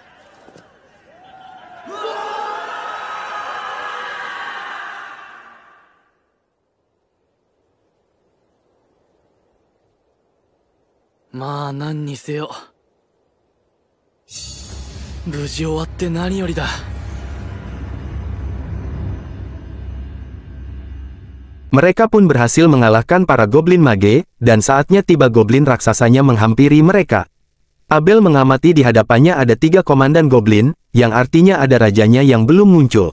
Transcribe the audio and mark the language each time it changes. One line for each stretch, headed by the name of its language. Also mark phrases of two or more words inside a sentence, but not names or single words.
Japanese: まあ何にせよ無事終わって何よりだ。
Indonesian: Mereka pun berhasil mengalahkan para goblin mage, dan saatnya tiba goblin raksasanya menghampiri mereka. Abel mengamati di hadapannya ada 3 komandan goblin, yang artinya ada rajanya yang belum muncul.